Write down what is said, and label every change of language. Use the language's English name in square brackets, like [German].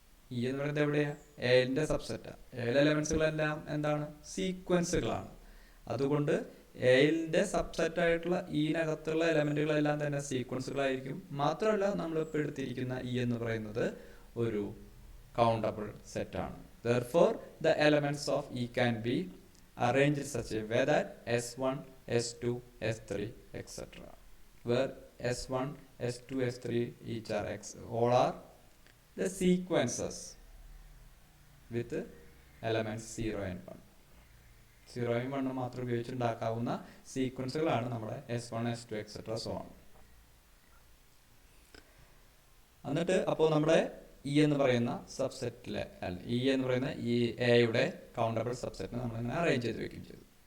[Malayalam] E എന്ന് പറയുന്നത് എവിടെയാ? എന്റെ സബ്സെറ്റാണ്. എയിലെ എലമെൻസുകളെല്ലാം എന്താണ്? സീക്വൻസുകളാണ്. അതുകൊണ്ട് എയിലിന്റെ സബ്സെറ്റ് ആയിട്ടുള്ള ഈനകത്തുള്ള എലമെന്റുകളെല്ലാം തന്നെ സീക്വൻസുകളായിരിക്കും. മാത്രമല്ല, നമ്മളിപ്പോൾ എടുത്തിരിക്കുന്ന ഇ എന്ന് പറയുന്നത് ഒരു countable set ആണ്. [English] Therefore, the elements of E can be arranged in such a way that S1, S2, S3, etc. Where S1, S2, S3 each are all are the sequences with elements 0 and 1. [Malayalam] 0യും 1ഉം മാത്രം ഉപയോഗിച്ചുണ്ടാക്കാവുന്ന സീക്വൻസുകളാണ് നമ്മുടെ S1, S2, etc. so on. എന്നിട്ട് അപ്പോൾ നമ്മുടെ E എന്ന് പറയുന്ന സബ്സെറ്റിലെ E എന്ന് പറയുന്ന ഈ എയുടെ കൗണ്ടബിൾ സബ്സെറ്റിനെ നമ്മളിങ്ങനെ അറേഞ്ച് ചെയ്ത് വെക്കുകയും ചെയ്തു.